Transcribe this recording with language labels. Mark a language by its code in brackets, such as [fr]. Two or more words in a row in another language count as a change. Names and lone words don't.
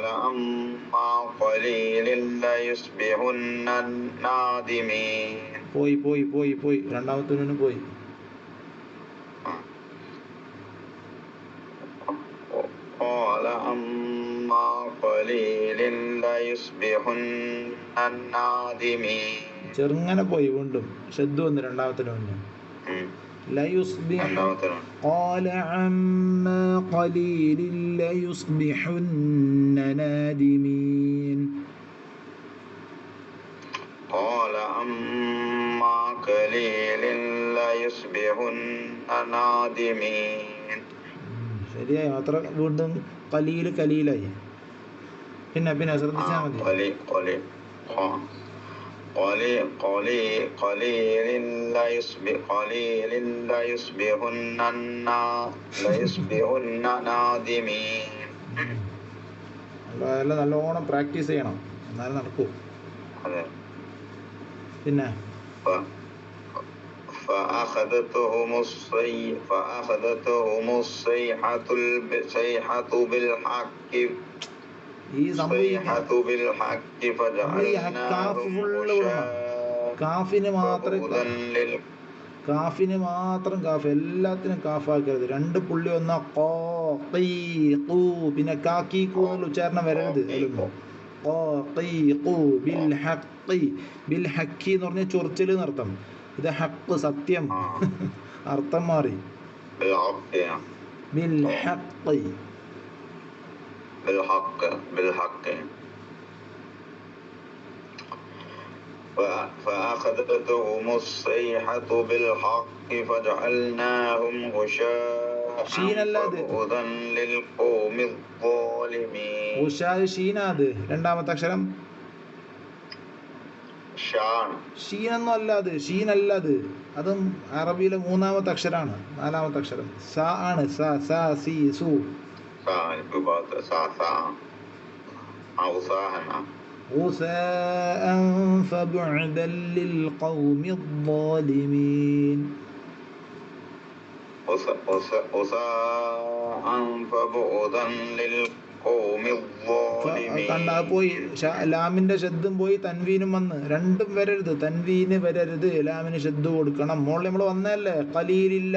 [ml] പോയി പോയി പോയി പോയി രണ്ടാമത്തെ നൂന് പോയി. ചെറുങ്ങനെ പോയി, വീണ്ടും ശബ്ദ വന്ന് രണ്ടാമത്തെ നൂന്. [ar] قال عما قليل ليصبحن نادمين. قال عما قليل ليصبحن نادمين. [ml] ശരിയായി, അത്ര വീണ്ടും കലീല് കലീലായി. പിന്നെ ശ്രദ്ധിച്ചാൽ മതി. [ar] قليل ليصبحن نادمين. [ml] അതെല്ലാം നല്ലോണം പ്രാക്ടീസ് ചെയ്യണം, എന്നാലും നടക്കൂ. പിന്നെ [ar] فأخذتهم الصيحة بالحق. [ml] ഈ കാഫിന് മാത്രം കാഫ്, എല്ലാത്തിനും കാഫാക്കരുത്. രണ്ട് പുള്ളി ഒന്നാ പിന്നെ കാക്കി കൂ എന്നുള്ള ഉച്ചാരണം വരരുത്. [ar] بالحق [ml] എന്ന് പറഞ്ഞ ചൊറിച്ചല് എന്നർത്ഥം. ഇത് ഹക്ക് സത്യം, അർത്ഥം മാറി. [ar] بالحق بالحق. فأخذتهم الصيحة بالحق فجعلناهم غشاء فبعدا للقوم الظالمين. [ml] غشاء ഷീനാത് രണ്ടാമത്തെ അക്ഷരം. ഷീനൊന്നും അല്ലാത്, ഷീനല്ലത്, അതും അറബിയിലെ മൂന്നാമത്തെ അക്ഷരാണ്. നാലാമത്തെ അക്ഷരം സ ആണ്. സി സു. [ar] غثاء فبعدا للقوم الظالمين. [ml] കണ്ടാ പോയി, ലാമിന്റെ ശബ്ദം പോയി, തൻവീനും വന്ന്. രണ്ടും വരരുത്, തൻവീന് വരരുത്, ലാമിന് ശബ്ദം കൊടുക്കണം. മോളിൽ നമ്മൾ വന്നല്ലേ ഖലീലില്ല.